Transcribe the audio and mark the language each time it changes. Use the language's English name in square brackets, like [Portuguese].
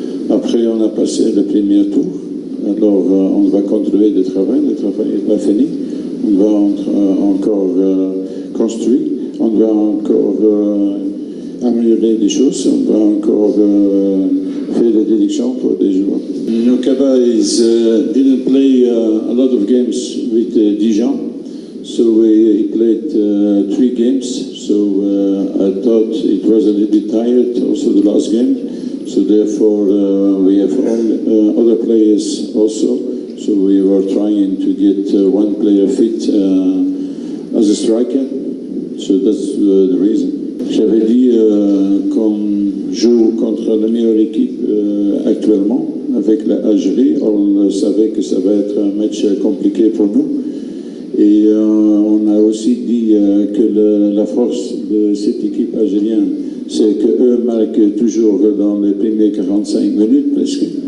[French] Après on a passé le premier tour. Alors on va continuer le travail n'est pas fini. On va encore construire, on va encore améliorer les choses, on va encore faire des directions pour des joueurs. [English] Kaba didn't play a lot of games with Dijon, so he played 3 games, so I thought it was a little bit tired, also the last game, so therefore we have all other players also. So we were trying to get one player fit as a striker. So that's the reason. [French] J'avais dit qu'on joue contre la meilleure équipe actuellement avec l'Algérie. On savait que ça va être un match compliqué pour nous. Et on a aussi dit que la force de cette équipe algérienne, c'est qu'eux marquent toujours dans les premières 45 minutes presque.